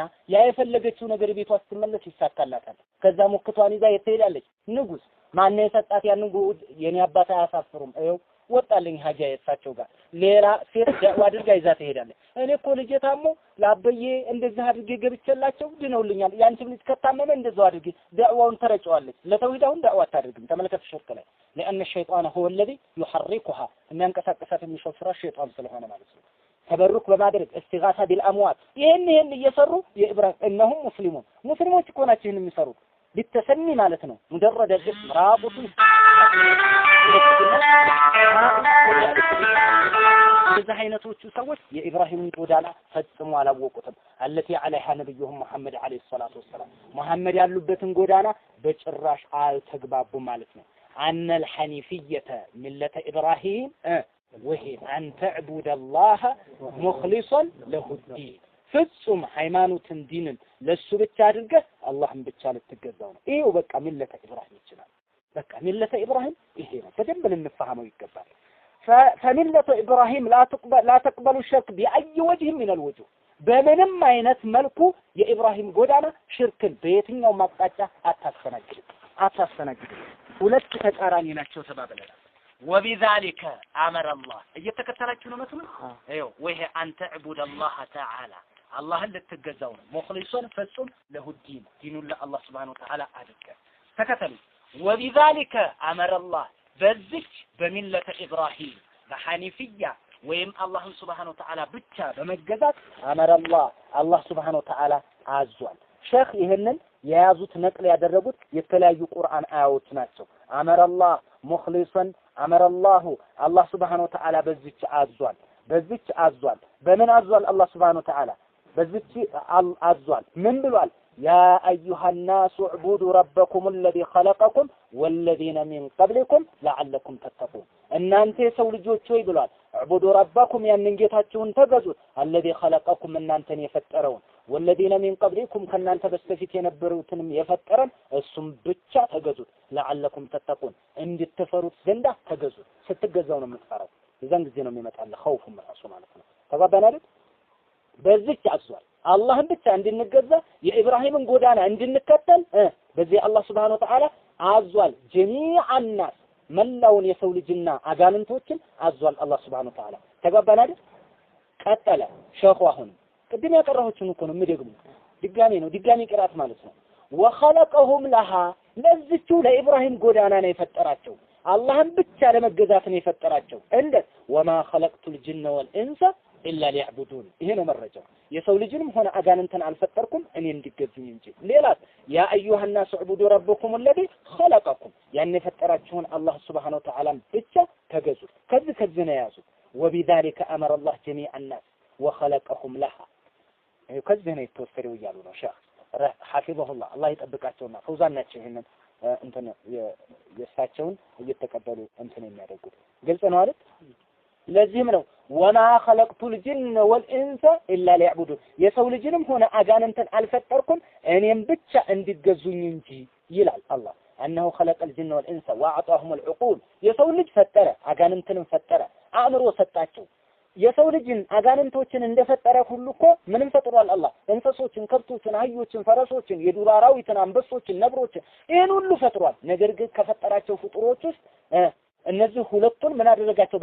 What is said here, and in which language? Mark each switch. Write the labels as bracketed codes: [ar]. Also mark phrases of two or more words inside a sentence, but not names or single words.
[am] ያ የፈለገችው ነገር ቤቷ ስትመለስ ይሳካላታል ከዛ ሙክቷን ይዛ የትሄዳለች ንጉስ ማን የሰጣት ያን ጉድ የኔ አባት አያሳፍሩም አይው ወጣልኝ ሀጃ የሳቸው ጋር ሌላ ሴት ዳዋ አድርጋ ይዛ ትሄዳለች እኔ እኮ ልጄ ታሞ ላበዬ እንደዛ አድርጌ ገብቼላቸው ድነውልኛል ያንቺም ልጅ ከታመመ እንደዛው አድርጌ ዳዋውን ተረጨዋለች ለተውሂዳውን ዳዋ አታደርግም ተመልከት ሽርክ ላይ [ar] لان الشيطان هو الذي يحركها [am] የሚያንቀሳቅሳት የሚሾፍራ ሸይጣን ስለሆነ ማለት ነው ተበሩክ በማድረግ [ar] استغاثه بالاموات [am] ይሄን እየሰሩ የኢብራሂም እነሁም ሙስሊሞች እኮ ናቸው ይሄን የሚሰሩት بالتسمي ማለት ነው [ar] مجرد الاسم رابط [am] እነዚህ አይነቶቹ ሰዎች የኢብራሂምን ጎዳና ፈጽሞ አላወቁትም [ar] التي عليها نبيهم محمد عليه الصلاه والسلام [am] መሐመድ ያሉበትን ጎዳና በጭራሽ አልተግባቡም ማለት ነው [ar] ان الحنيفيه مله ابراهيم وهي أن تعبد الله مخلصا له الدين [am] ፍጹም ሃይማኖትን ዲንን ለሱ ብቻ አድርገህ አላህን ብቻ ልትገዛው ነው ይሄው በቃ [ar] ملة إبراهيم [am] ይችላል በቃ [ar] ملة إبراهيم [am] ይሄ ነው በደንብ ልንፈሃመው ይገባል [ar] فملة إبراهيم لا تقبل الشرك بأي وجه من الوجوه [am] በምንም አይነት መልኩ የኢብራሂም ጎዳና ሽርክን በየትኛው ማቅጣጫ አታስተናግድ ሁለት ተቃራኒ ናቸው ተባብለናል [ar] وبذلك امر الله [am] እየተከተላችሁ ነው መስሉ አይው ወይሄ አንተ [ar] اعبد الله تعالى [am] አላህን ልትገዛው ነው ሙኽሊሱን ፍጹም ለሁዲን ዲኑን ለአላህ [ar] سبحانه وتعالى [am] አድርገ ተከተሉ [ar] وبذلك امر الله [am] በዚች በሚለተ ኢብራሂም በሐኒፊያ ወይም አላህን [ar] سبحانه وتعالى [am] ብቻ በመገዛት [ar] امر الله [am] አላህ [ar] سبحانه وتعالى [am] አዟል ሼክ ይሄንን የያዙት ነቅል ያደረጉት የተለያዩ ቁርአን አያዎች ናቸው [ar] امر الله مخلصا امر الله الله سبحانه وتعالى [am] በዚች አዟል በምን አዟል [ar] الله سبحانه وتعالى [am] በዚች አዟል ምን ብሏል [ar] يا ايها الناس اعبدوا ربكم الذي خلقكم والذين من قبلكم لعلكم تتقون [am] እናንተ የሰው ልጆች ሆይ ብሏል [ar] اعبدوا ربكم [am] ያንን ጌታችሁን ተገዙት [ar] الذي خلقكم [am] እናንተን የፈጠረውን [ar] والذين من قبلكم [am] ከናንተ በስተፊት የነበሩትንም የፈጠረን እሱም ብቻ ተገዙት [ar] لعلكم تتقون [am] እንድትፈሩት ዘንዳ ተገዙት ስትገዛው ነው የምትፈራው የዛን ጊዜ ነው የሚመጣል خوفም ራሱ ማለት ነው ተባባናል በዚች አዟል አላህን ብቻ እንድንገዛ የኢብራሂምን ጎዳና እንድንከተል በዚህ አላህ [ar] سبحانه وتعالى [am] አዟል [ar] جميع الناس [am] መላውን የሰው ልጅና አጋንንቶችን አዟል አላህ [ar] سبحانه وتعالى [am] ተጋባናል ቀጠለ ሸኹ አሁን ቅድም ያቀረሁትን እኮ ነው የምደግመው ድጋሚ ቅራት ማለት ነው [ar] وخلقهم لها [am] ለዚቹ ለኢብራሂም ጎዳና ነው የፈጠራቸው አላህን ብቻ ለመገዛት ነው የፈጠራቸው። እንዴት [ar] وما خلقت الجن والإنس إلا ليعبدون። [am] ይሄ ነው መረጃው። የሰው ልጅንም ሆነ አጋንንትን አልፈጠርኩም እኔ እንዲገዙኝ እንጂ። ሌላስ [ar] يا أيها الناس اعبدوا ربكم الذي خلقكم [am] ያን የፈጠራችሁን አላህ [ar] سبحانه وتعالى [am] ብቻ ተገዙ። ከዚህ ነው ያዙ። [ar] وبذلك امر الله جميع الناس وخلقهم لها። [am] ከዚህ ነው የተወሰደው እያሉ ነው ሻህ ሐፊظሁላህ አላህ ይጠብቃቸውና ፈውዛን ናቸው ይሄንን እንትን የእሳቸውን እየተቀበሉ እንትን የሚያደርጉት ግልጽ ነው አይደል? ለዚህም ነው [ar] وما خلقت الجن والإنس إلا ليعبدون [am] የሰው ልጅንም ሆነ አጋንንትን አልፈጠርኩም እኔም ብቻ እንዲገዙኝ እንጂ ይላል አላህ። [ar] أنه خلق الجن والإنس وأعطاهم العقول [am] የሰው ልጅ ፈጠረ አጋንንትንም ፈጠረ አእምሮ ሰጣቸው። የሰው ልጅን አጋንንቶችን እንደፈጠረ ሁሉ እኮ ምንም ፈጥሯል አላህ። እንስሶችን፣ ከብቶችን፣ አህዮችን፣ ፈረሶችን፣ የዱር አራዊትን፣ አንበሶችን፣ ነብሮችን ይሄን ሁሉ ፈጥሯል። ነገር ግን ከፈጠራቸው ፍጡሮች ውስጥ እነዚህ ሁለቱን ምን አደረጋቸው?